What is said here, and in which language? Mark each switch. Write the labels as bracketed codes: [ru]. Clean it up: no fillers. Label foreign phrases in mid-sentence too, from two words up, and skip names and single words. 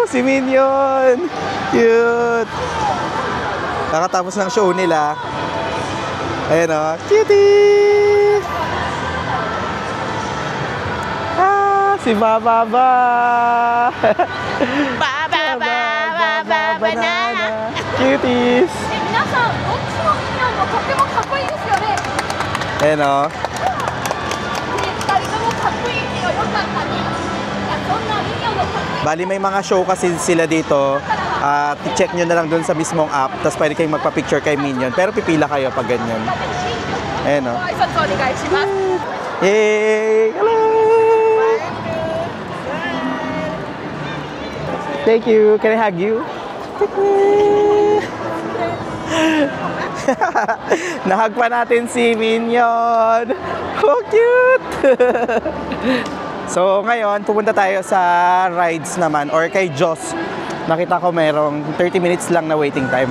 [tl] Si Minion! Cute! Kakatapos ng show nila. Ayan o. Cutie! Si Bababa! Banana! Cuties! [ja] 皆さん、どっちのミニオンもとてもかっこいいですよね。 [tl] Ayan o. [ja] 2 人ともかっこいいけどよかったね。いや、そんなミニオンのかっこいい [tl] Bali may mga show kasi sila dito. Check nyo na lang dun sa mismong app. Tapos pwede kayong magpa-picture kay Minion. Pero pipila kayo pag ganyan. Ayan o. [ja] 挨拶お願いします。 [en] Yay! Hello! Thank you. Can I hug you? [tl] Nahag pa natin si Minion. Oh, cute! So, ngayon, pupunta tayo sa rides naman or kay Joss. Nakita ko merong 30 minutes lang na [en] waiting time.